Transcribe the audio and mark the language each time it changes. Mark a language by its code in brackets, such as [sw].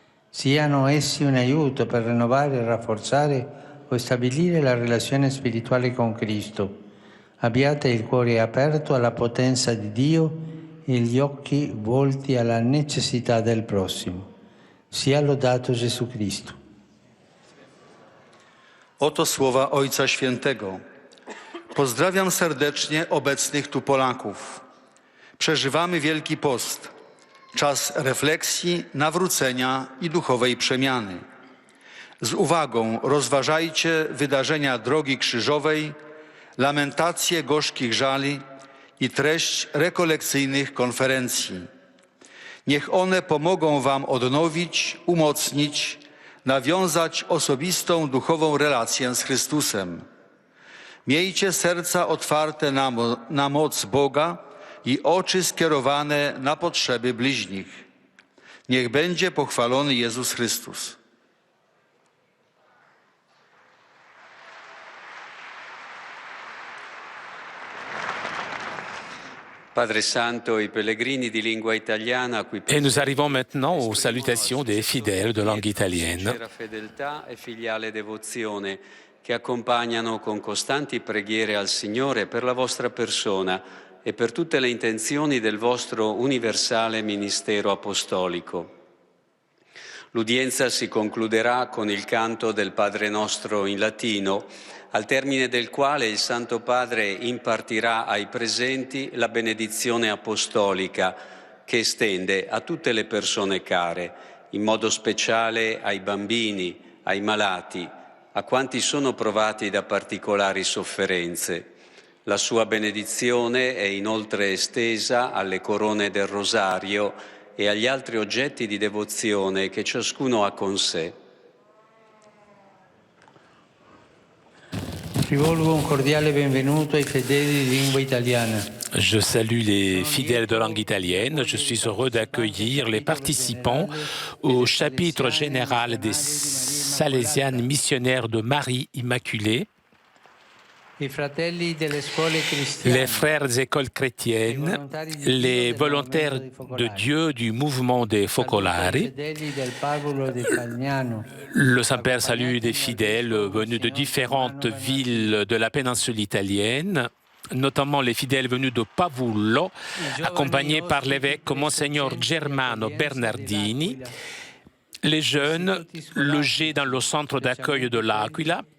[it] Siano essi un aiuto per rinnovare, rafforzare o stabilire la relazione spirituale con Cristo. Abbiate il cuore aperto alla potenza di Dio e gli occhi volti alla necessità del prossimo. Sia lodato Gesù Cristo. [pl] Oto słowa Ojca Świętego. Pozdrawiam serdecznie obecnych tu Polaków. Przeżywamy Wielki Post, czas refleksji, nawrócenia i duchowej przemiany. Z uwagą rozważajcie wydarzenia Drogi Krzyżowej, lamentacje gorzkich żali i treść rekolekcyjnych konferencji. Niech one pomogą wam odnowić, umocnić, nawiązać osobistą duchową relację z Chrystusem. Miejcie serca otwarte na moc Boga i oczy skierowane na potrzeby bliźnich. Niech będzie pochwalony Jezus Chrystus. [it] Padre Santo, i pellegrini di lingua italiana qui [fr] Et nous arrivons maintenant aux salutations des fidèles de langue italienne. [it] sincera fedeltà e filiale devozione che accompagnano con costanti preghiere al Signore per la vostra persona e per tutte le intenzioni del vostro universale ministero apostolico. L'udienza si concluderà con il canto del Padre Nostro in latino, al termine del quale il Santo Padre impartirà ai presenti la benedizione apostolica che estende a tutte le persone care, in modo speciale ai bambini, ai malati, a quanti sono provati da particolari sofferenze. La sua benedizione è inoltre estesa alle corone del rosario e agli altri oggetti di devozione che ciascuno ha con sé. Rivolgo un cordiale benvenuto ai fedeli di lingua italiana. [fr] Je salue les fidèles de langue italienne. Je suis heureux d'accueillir les participants au chapitre général des Salésiennes missionnaires de Marie Immaculée. [it] I fratelli delle scuole cristiane, [fr] Les frères des écoles chrétiennes, les volontaires de Dieu du mouvement des Focolari. [it] fedeli del Pavolo di Fagnano, [fr] Le Saint-Père salue des fidèles venus de différentes villes de la péninsule italienne, notamment les fidèles venus de Pavullo, accompagnés par l'évêque Monseigneur Germano Bernardini, les jeunes logés dans le centre d'accueil de l'Aquila,